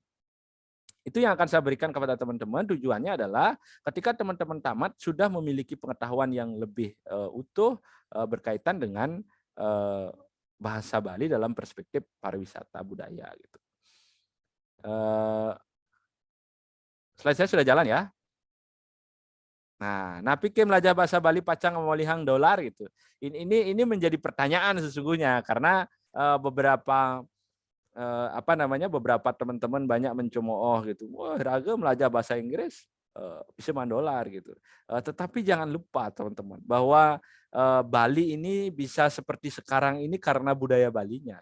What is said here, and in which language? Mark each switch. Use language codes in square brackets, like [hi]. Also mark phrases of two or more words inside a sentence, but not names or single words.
[id] Itu yang akan saya berikan kepada teman-teman. Tujuannya adalah ketika teman-teman tamat sudah memiliki pengetahuan yang lebih utuh berkaitan dengan bahasa Bali dalam perspektif pariwisata budaya gitu. Slide saya sudah jalan ya. [ban] Nah, napike belajar bahasa Bali pacang memolihang dolar gitu. [id] Ini menjadi pertanyaan sesungguhnya karena beberapa beberapa teman-teman banyak mencemooh gitu. Wah, Raga belajar bahasa Inggris bisa $1 gitu. Tetapi jangan lupa teman-teman bahwa Bali ini bisa seperti sekarang ini karena budaya Balinya.